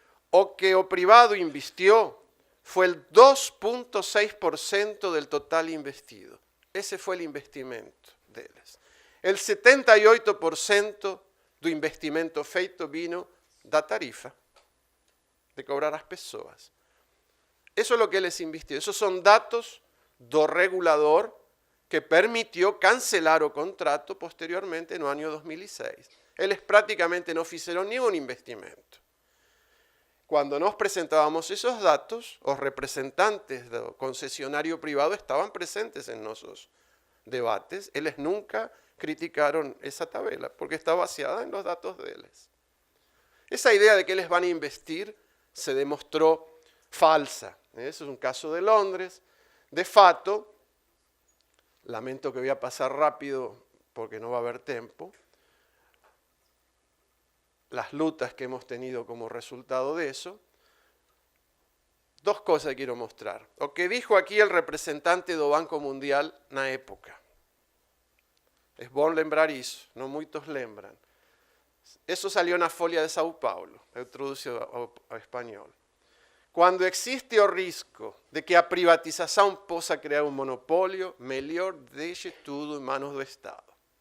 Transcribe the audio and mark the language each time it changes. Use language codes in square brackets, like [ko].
[pt] O que o privado investiu foi o 2,6% del total investido. Esse foi o investimento deles. O 78% do investimento feito vino da tarifa, de cobrar às pessoas. Isso é o que eles investiram. Esses são dados do regulador que permitió cancelar o contrato posteriormente no año 2006. Eles praticamente no fizeram nenhum investimento. Quando nós apresentávamos esos datos, os representantes do concesionário privado estavam presentes em nossos debates. Eles nunca criticaram essa tabela, porque está baseada em los datos deles. Essa ideia de que eles vão investir se demostrou falsa. Esse é um caso de Londres. [es] De fato, lamento que voy a pasar rápido porque no va a haber tiempo. Las lutas que hemos tenido como resultado de eso. Dos cosas que quiero mostrar. O que dijo aquí el representante [pt] do Banco Mundial na época. Es bom lembrar isso, não muitos lembram. [es] Eso salió [pt] na Folha de São Paulo, eu trouxe ao espanhol. Quando existe o risco de que a privatização possa criar um monopólio, melhor deixe tudo em manos do Estado.